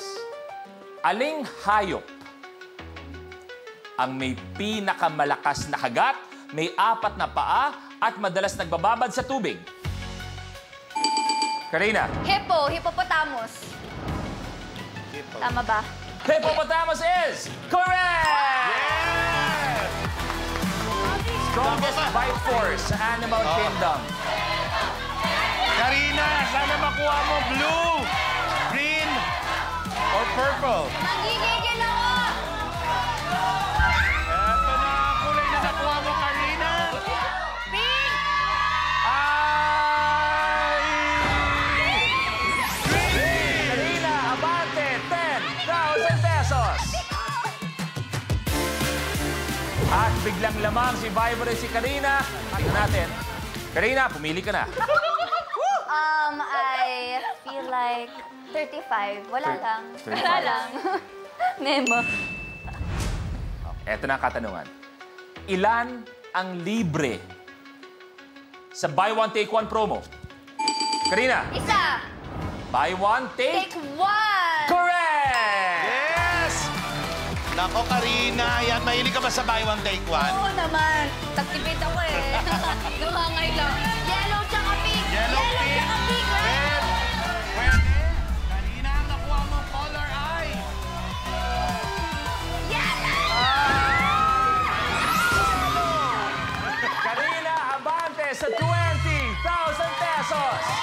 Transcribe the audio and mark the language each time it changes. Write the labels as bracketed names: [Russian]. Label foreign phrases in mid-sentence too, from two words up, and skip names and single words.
[Filipino] Aling hayop ang may pinakamalakas na kagat, may 4 na paa, at madalas nagbababad sa tubig? Karina. Hippo, hippopotamus. Tama ba? [English] Hippopotamus is correct! Yes! Strongest bite force sa animal kingdom. [Filipino] Karina, sana makuha mo [English] blue, green, or purple. [Filipino] Nagigigil ako! Eto na, kulay na nakuha mo, Karina. [English] Pink! [Filipino] Ay! Karina, abante, 10,000 pesos. At biglang lamang si Viber si Karina. Tingnan natin. Karina, pumili ka na. [English] I feel like 35. [Filipino] Wala lang. 35. Wala lang. Memo. Eto na ang katanungan. Ilan ang libre sa [English] Buy One, Take One [Filipino] promo? Karina, Isa! [English] Buy One, Take Take... one! Correct! Yes! [Filipino] Nako, Karina, yan, mahilig ka ba sa [English] buy one, take one? [Filipino] Oo naman. Tagtipid ako eh. Lumangay lang. Yellow tsaka pink. [English] Yellow, pink, [Filipino] tsaka pink. red. Pwede. Karina, ang nakuha mo, [English] color eye. [Filipino] Karina, abante sa 20,000 pesos!